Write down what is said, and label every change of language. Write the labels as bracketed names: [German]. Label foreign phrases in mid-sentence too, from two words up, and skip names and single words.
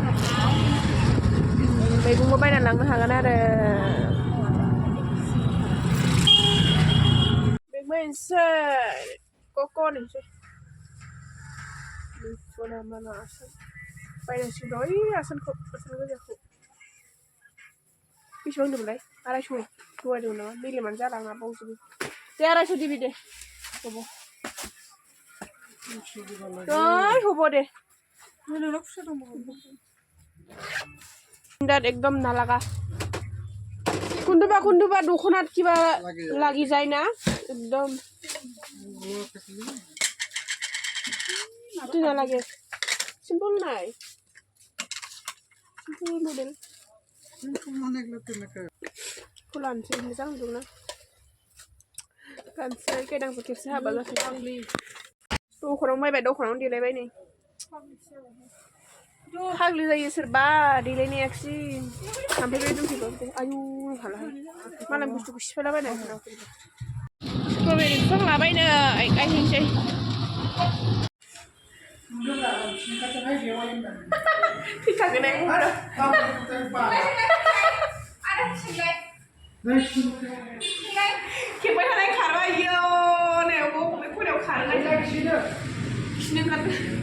[Bodo] मैगंबो बायना लांनो हागोन आरो मोनसे कक'नोसै सना माना आसान बायनांसिगोन ओइ आसान गोजाखौ बेसेबां होनदोंमोनलाय 250 थगायदोंमोन नामा मेलेमानो जालाङा बावजोबो दे 250 दिबि दे हब' हब' दे एकदम नालागा कुंदुबा दख'नात किबा [Assamese] লাগি যায় না একদম না লাগে সিম্পল নাই সিম্পল মডেল [Bodo] खुलानोसै मोजां दंना गानसै गायदांफोर खेबसे हाबा जाथों दख'नाव बायबाय दख'नावनो देलायबाय नै फाग्लि जायो सोरबा देलायनायाखसै थांफैबाय दंफैबो आयु हालाहाय मालाय बुस्थुखौ सिफायलाबायना स्ट्रबेरि बिफां लाबायनो गायहैनोसै फैखागोन खेबबाय थानाय खारबाय इयो नै खनायाव खारनाय खिनो ओंखारदों